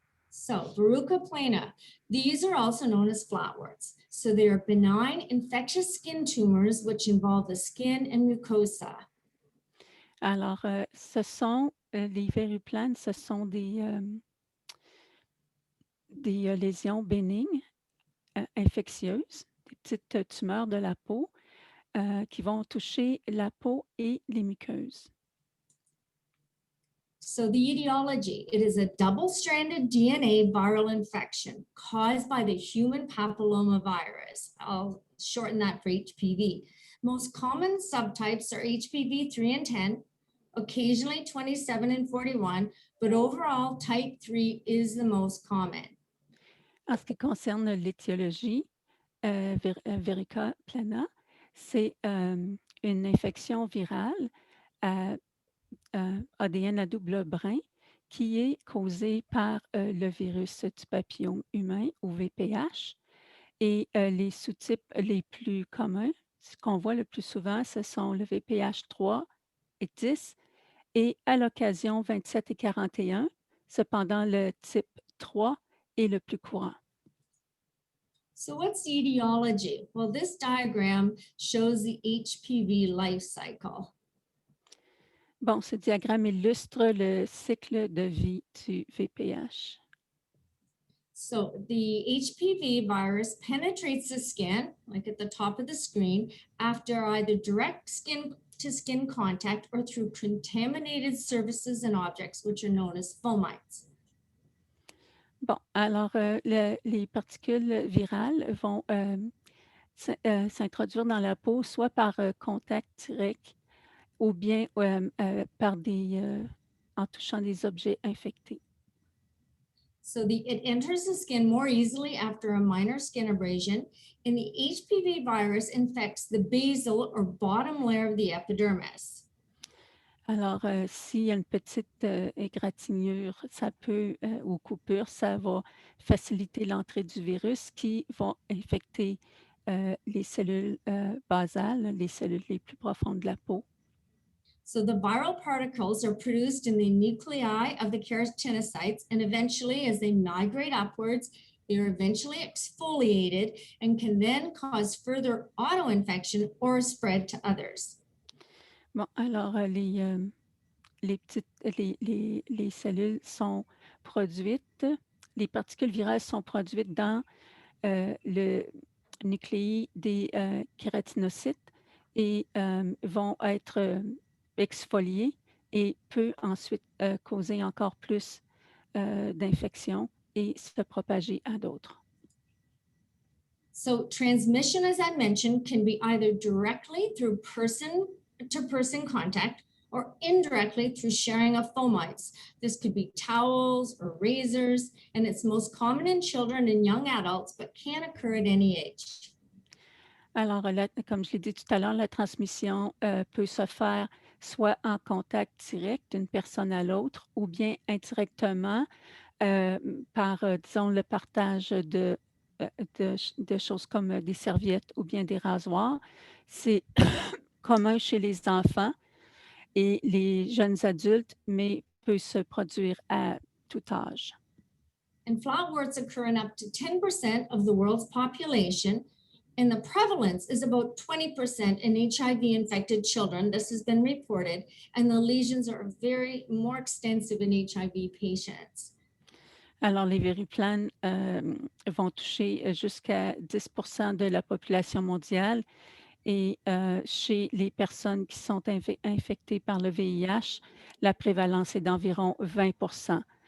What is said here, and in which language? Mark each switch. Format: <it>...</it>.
<en>So verruca plana, these are also known as flatwarts. So they are benign infectious skin tumors which involve the skin and mucosa.</en> <fr>Alors, ce sont les verrues planes, ce sont des lésions bénignes, infectieuses, des petites tumeurs de la peau qui vont toucher la peau et les muqueuses.</fr> <en>So the etiology, it is a double-stranded DNA viral infection caused by the human papillomavirus. I'll shorten that for HPV. Most common subtypes are HPV 3 and 10, occasionally 27 and 41, but overall type 3 is the most common.</en> <fr>En ce qui concerne l'étiologie, verruca plana, c'est une infection virale à ADN à double brin qui est causée par le virus du papillome humain ou VPH. Et les sous-types les plus communs, ce qu'on voit le plus souvent, ce sont le VPH 3 et 10 et à l'occasion 27 et 41. Cependant, le type 3 est le plus courant.</fr> <en>So what's the etiology? Well, this diagram shows the HPV life cycle.</en> <fr>Bon, ce diagramme illustre le cycle de vie du VPH.</fr> <en>So the HPV virus penetrates the skin, like at the top of the screen, after either direct skin-to-skin contact or through contaminated surfaces and objects, which are known as fomites.</en> <fr>Bon, alors les particules virales vont s'introduire dans la peau soit par contact direct ou bien par en touchant des objets infectés.</fr> <en>So it enters the skin more easily after a minor skin abrasion, and the HPV virus infects the basal or bottom layer of the epidermis.</en> <fr>Alors, s'il y a une petite égratignure, ça peut, ou coupure, ça va faciliter l'entrée du virus qui vont infecter les cellules basales, les cellules les plus profondes de la peau.</fr> <en>So the viral particles are produced in the nuclei of the keratinocytes, and eventually, as they migrate upwards, they are eventually exfoliated and can then cause further autoinfection or spread to others.</en> <fr>Bon, alors les cellules sont produites, les particules virales sont produites dans le nucléi des kératinocytes et vont être exfoliées et peut ensuite causer encore plus d'infections et se propager à d'autres.</fr> <en>So transmission, as I mentioned, can be either directly through person-to-person contact or indirectly through sharing of fomites. This could be towels or razors, and it's most common in children and young adults, but can occur at any age.</en> <fr>Alors, comme je l'ai dit tout à l'heure, la transmission peut se faire soit en contact direct d'une personne à l'autre ou bien indirectement par, disons, le partage de choses comme des serviettes ou bien des rasoirs. C'est commun chez les enfants et les jeunes adultes, mais peut se produire à tout âge.</fr> <en>And flatworts occur in up to 10% of the world's population, and the prevalence is about 20% in HIV-infected children. This has been reported, and the lesions are very more extensive in HIV patients.</en> <fr>Alors, les verruplanes vont toucher jusqu'à 10 de la population mondiale et chez les personnes qui sont infectées par le VIH, la prévalence est d'environ 20 ça</fr>